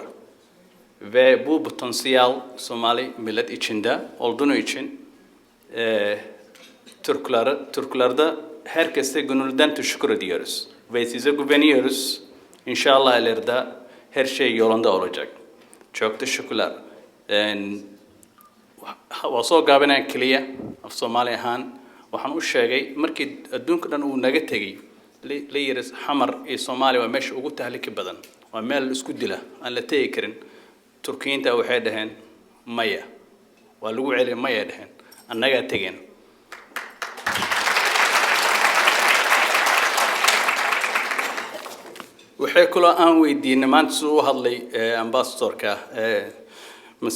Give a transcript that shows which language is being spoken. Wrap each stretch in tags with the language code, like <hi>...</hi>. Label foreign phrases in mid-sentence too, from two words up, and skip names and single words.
<tr>Ve bu potansiyel Somali millet içinde olduğu için Türklerde herkese gönülden teşekkür ediyoruz. Ve size güveniyoruz. İnşallah ileride her şey yolunda olacak. Çok teşekkürler.</tr> <so>Waa soo gaabinaya keliya af Soomaali ahaan waxaan u sheegay markii adduunka dhan uu naga tegey la yiri xamar iyo Soomaaliya waa meesha ugu tahlika badan waa meel la isku dila aan la tegi karin Turkiyiinta waxay dhaheen maya waa lagu celiyay maya dhaheen annaga tegeen waxay kaloo aan weydiinay maanta suu u hadlay ambassadorka Mr.</so>